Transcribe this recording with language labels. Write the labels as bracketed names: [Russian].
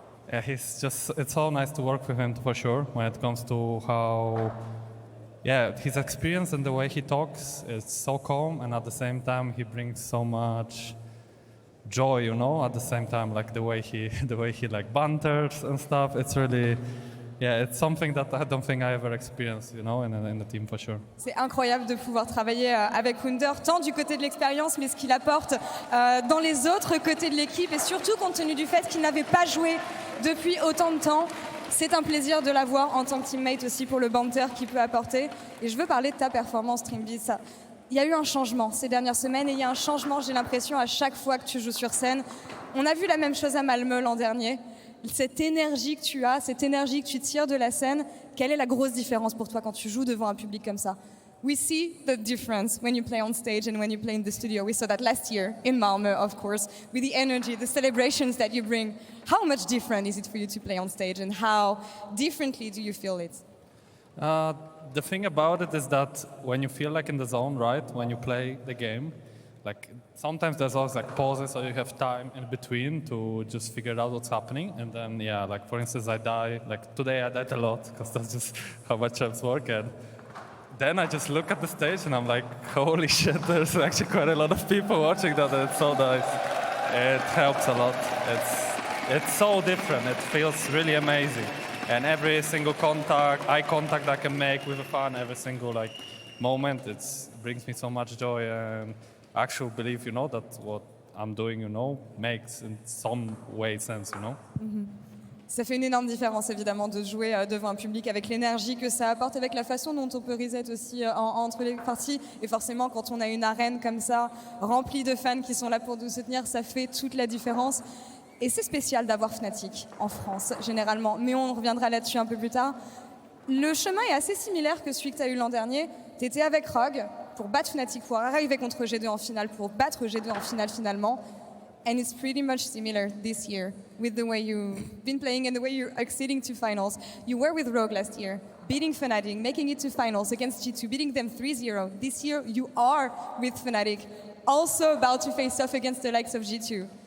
[English] it's so nice to work with him for sure when it comes to how, his experience and the way he talks is so calm, and at the same time, he brings so much joy, at the same time, like the way he banters and stuff. It's really, it's something that I don't think I ever experienced, in the team for sure. [French] C'est incroyable de pouvoir travailler avec Wunder, tant du côté de l'expérience, mais ce qu'il apporte dans les autres côtés de l'équipe, et surtout compte tenu du fait qu'il n'avait pas joué depuis autant de temps. C'est un plaisir de l'avoir en tant que teammate aussi pour le banter qu'il peut apporter. Et je veux parler de ta performance, Trymbi. Il y a eu un changement ces dernières semaines et il y a un changement, j'ai l'impression, à chaque fois que tu joues sur scène. On a vu la même chose à Malmö l'an dernier. Cette énergie que tu as, cette énergie que tu tires de la scène, quelle est la grosse différence pour toi quand tu joues devant un public comme ça? [English] We see the difference when you play on stage and when you play in the studio. We saw that last year in Malmö, of course, with the energy, the celebrations that you bring. How much different is it for you to play on stage and how differently do you feel it? The thing about it is that when you feel in the zone, right, when you play the game, like sometimes there's always like pauses, so you have time in between to just figure out what's happening. And then yeah, like for instance, I die. Like today I died a lot because that's just how my champs work. And then I just look at the stage and I'm like, holy shit, there's actually quite a lot of people watching that. And it's so nice. It helps a lot. It's so different. It feels really amazing. And every single eye contact I can make with a fan, every single like moment, it brings me so much joy and I actually believe, you know, that what I'm doing, you know, makes in some way sense, you know. [French] Ça fait une énorme différence évidemment de jouer devant un public avec l'énergie que ça apporte, avec la façon dont on peut reset aussi entre les parties. Et forcément, quand on a une arène comme ça, remplie de fans qui sont là pour nous soutenir, ça fait toute la différence. Et c'est spécial d'avoir Fnatic en France, généralement. Mais on reviendra là-dessus un peu plus tard. Le chemin est assez similaire que celui que tu as eu l'an dernier. Tu étais avec Rogue pour battre Fnatic, pour arriver contre G2 en finale, pour battre G2 en finale finalement. [English] And it's pretty much similar this year with the way you've been playing and the way you're acceding to finals. You were with Rogue last year, beating Fnatic, making it to finals against G2, beating them 3-0. This year you are with Fnatic, also about to face off against the likes of G2.